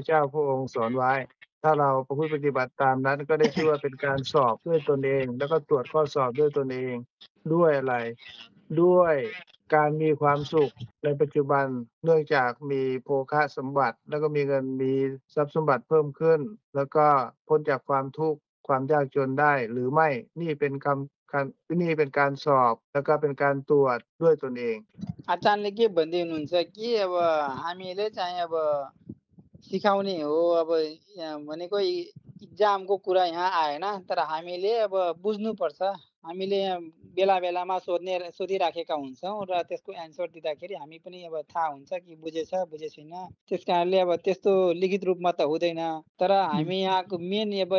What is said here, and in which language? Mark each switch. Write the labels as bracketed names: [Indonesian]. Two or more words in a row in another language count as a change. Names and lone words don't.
[Thai] เจ้าพระองค์สอนไว้ ถ้าเราประพฤติปฏิบัติตามนั้นก็ได้ชื่อว่าเป็นการสอบด้วยตนเอง แล้วก็ตรวจข้อสอบด้วยตนเองด้วยอะไร ด้วยการมีความสุขในปัจจุบันเนื่องจากมีโภคะสมบัติ แล้วก็มีเงินมีทรัพย์สมบัติเพิ่มขึ้น แล้วก็พ้นจากความทุกข์ความยากจนได้หรือไม่นี่เป็นนี่เป็นการสอบแล้วก็เป็นการตรวจด้วยตนเอง [Nepali] आचार्यले के भन्दै हुनुहुन्छ कि अब हामीले चाहिँ अब सिकाउने हो अब भनेको इक्जामको कुरा यहाँ आएन तर हामीले अब बुझ्नुपर्छ हामीले बेला बेलामा सोधिराखेका हुन्छौँ र त्यसको एन्सर दिँदाखेरि हामी पनि अब थाहा हुन्छ कि बुझेछ बुझेछैन त्यस कारणले अब त्यस्तो लिखित रूपमा त हुँदैन तर हामी यहाँको मेन